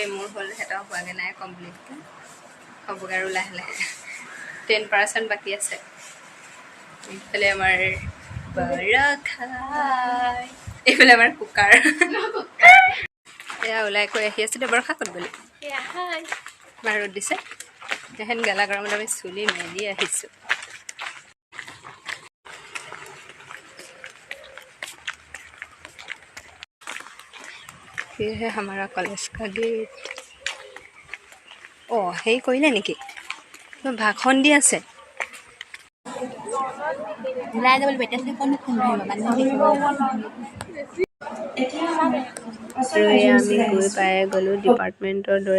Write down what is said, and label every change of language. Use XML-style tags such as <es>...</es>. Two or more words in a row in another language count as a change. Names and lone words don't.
<as>মোৰ হ'ল সিহঁতৰ হোৱাগৈ নাই কমপ্লিটকৈ, হ'বগৈ আৰু লাহে লাহে 10% বাকী আছে। এইফালে আমাৰ বৰষা, এইফালে আমাৰ কুকাৰ। এয়া ওলাই কৈ আহি আছিলে। বৰষা ক'ত গ'লি? আমাৰ ৰ'দ দিছে, এখন গেলা গৰমত আমি চুলি মেলি আহিছোঁ।</as> <hi>ये है हमारा कॉलेज का गेट।</hi> <as>অঁ হেৰি কৰিলে নেকি? ভাষণ দি আছে। ওলাই যাব লাগিব এতিয়া। আৰু এয়া আমি গৈ পাই গ'লোঁ ডিপাৰ্টমেণ্টৰ দৰে।</as>